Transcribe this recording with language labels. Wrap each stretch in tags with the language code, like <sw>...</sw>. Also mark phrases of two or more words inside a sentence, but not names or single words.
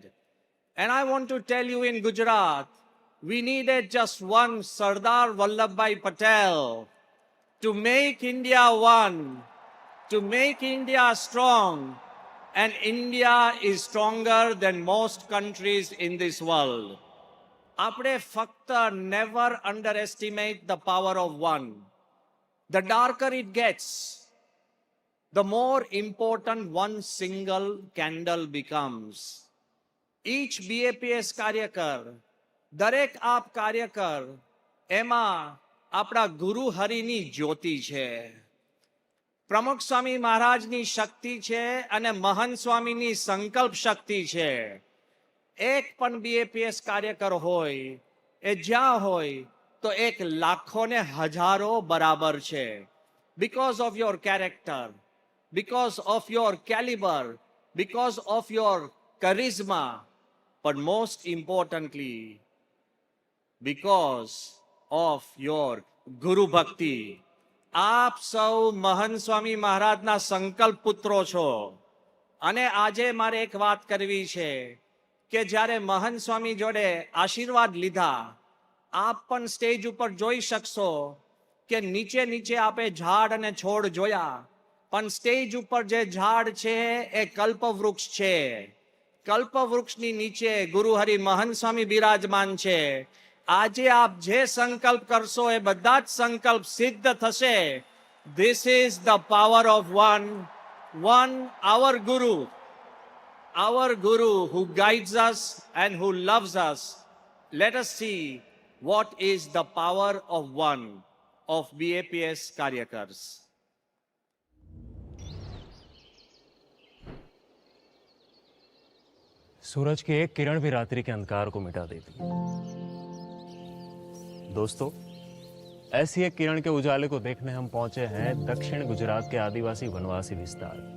<en>And I want to tell you, in Gujarat, we needed just one Sardar Vallabhbhai Patel to make India one, to make India strong, and India is stronger than most countries in this world.</en> <gu>આપણે ફક્ત</gu> <en>never underestimate the power of one. The darker it gets, the more important one single candle becomes.</en> <gu>Each BAPS કાર્યકર, દરેક આપ કાર્યકર, એમાં આપણા ગુરુ હરિની જ્યોતિ છે. પ્રમુખ સ્વામી મહારાજની શક્તિ છે અને મહંત સ્વામીની સંકલ્પ શક્તિ છે. એક પણ BAPS કાર્યકર હોય એ જ્યાં હોય તો એક લાખો ને હજારો બરાબર છે.</gu> <en>Because of your character, because of your caliber, because of your charisma, but most importantly, because of your Guru Bhakti.</en> <gu>આપ સૌ મહંત સ્વામી મહારાજના સંકલ્પ પુત્રો છો. અને આજે મારે એક વાત કરવી છે કે જ્યારે મહંત સ્વામી જોડે આશીર્વાદ લીધા, આપ પણ સ્ટેજ ઉપર જોઈ શકશો કે નીચે નીચે આપે ઝાડ અને છોડ જોયા, પણ સ્ટેજ ઉપર જે ઝાડ છે એ કલ્પવૃક્ષ છે. કલ્પવૃક્ષની નીચે ગુરુહરિ મહંત સ્વામી બિરાજમાન છે. આજે આપ જે સંકલ્પ કરશો એ બધા જ સંકલ્પ સિદ્ધ થશે.</gu> <en>This is the power of one, our Guru who guides us and who loves us. Let us see what is the power of one of BAPS Karyakars.</en> <hi>सूरज की एक किरण भी रात्रि के अंधकार को मिटा देती है। दोस्तों, ऐसी एक किरण के उजाले को देखने हम पहुंचे हैं दक्षिण गुजरात के आदिवासी वनवासी विस्तार।</hi>